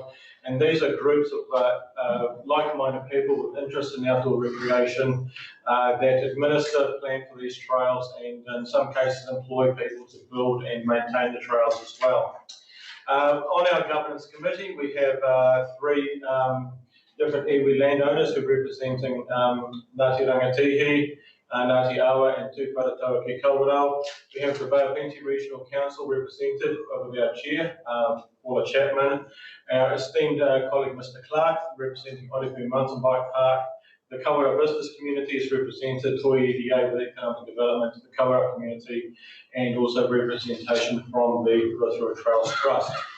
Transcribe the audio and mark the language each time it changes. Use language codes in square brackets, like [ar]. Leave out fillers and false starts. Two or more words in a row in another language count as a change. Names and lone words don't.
[en] And these are groups of like-minded people with interest in outdoor recreation that administer, plan for these trails, and in some cases employ people to build and maintain the trails as well. On our governance committee, we have three different iwi landowners who are representing Ngāti Rangatihi, Ngāti Awa and Tū Wharatauā ki Kawerau. We have the Bay of Plenty Regional Council represented with our chair, Paula Chapman, our esteemed colleague Mr Clark representing Ōrepu Mountain Bike Park. The Kawerau business community is represented, Toi EDA with economic development, the Kawerau community, and also representation from the Rotorua Trails Trust.